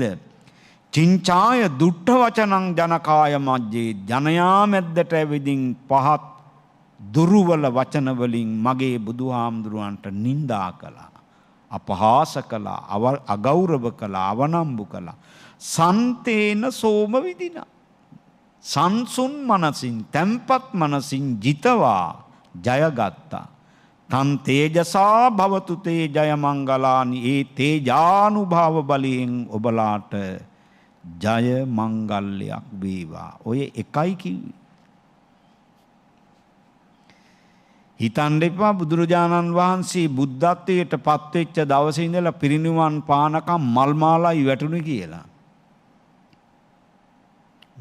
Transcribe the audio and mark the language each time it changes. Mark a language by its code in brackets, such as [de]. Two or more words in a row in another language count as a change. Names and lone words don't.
[pi] චිංචාය දුට්ඨ වචනං ජනකාය මජ්ජේ, [si] ජනයා මැද්දට ඇවිදින් පහත් දුර්වල වචන වලින් මගේ බුදුහාමුදුරුවන්ට නිඳා කළා, අපහාස කළා, අගෞරව කළා, අවනම්බු කළා. [pi] සන්තේන සෝම විදිනා, [si] සංසුන් මනසින්, තැම්පත් මනසින් ජිතවා ජයගත්තා. [pi] තන් තේජසා භවතු තේ ජය මංගලානි, [si] ඒ තේජානුභාව බලයෙන් ඔබලාට ජය මංගල්‍යයක් වේවා. ඔය එකයි කිව්වේ. හිතන්න එපා බුදුරජාණන් වහන්සේ බුද්ධත්වයට පත්වෙච්ච දවසේ ඉඳලා පිරිනිවන් පානකම් මල් මාලයි වැටුනේ කියලා.